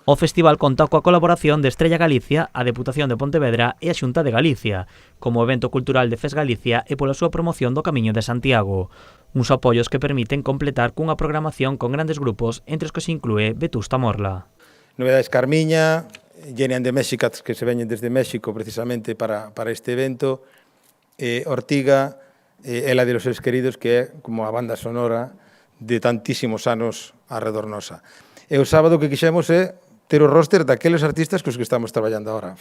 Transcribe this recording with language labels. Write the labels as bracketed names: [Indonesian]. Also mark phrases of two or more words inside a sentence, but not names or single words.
[Galician] O festival conta coa colaboración de Estrella Galicia, a Deputación de Pontevedra e a Xunta de Galicia, como evento cultural de FES Galicia e pola súa promoción do Camiño de Santiago. Uns apoios que permiten completar cunha programación con grandes grupos, entre os que se inclúe Vetusta Morla. Novedades Carmiña, Jenny and the Mexicats, que se veñen desde México precisamente para este evento, Ortiga, Ela de los seus queridos, que é como a banda sonora de tantísimos anos arredor nosa. E o sábado que quixemos é ter o roster daqueles artistas cos que estamos traballando agora.